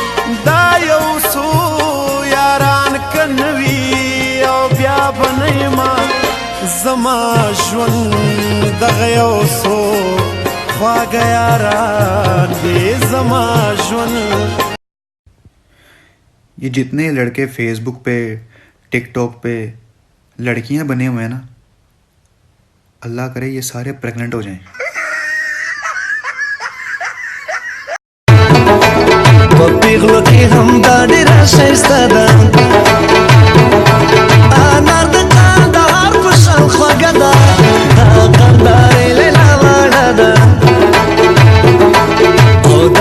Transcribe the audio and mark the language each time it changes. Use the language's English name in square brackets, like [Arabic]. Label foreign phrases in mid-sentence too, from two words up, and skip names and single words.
[Pashto] دا یو څو یاران که نه وي او بیا به نه یمه زما ژوند دغه یو څو خواږه یاران دي زما ژوند. [Urdu] یہ جتنے لڑکے فیس بک پہ ٹک ٹاک پہ لڑکیاں بنے ہوئے ہیں نا، اللہ کرے یہ سارے پریگننٹ ہو جائیں. [Pashto] پیغلو کې هم دا ډېره ښایسته ده انار د کندهار په شان خوږه ده دا کندهارۍ لیلا واړه ده او دا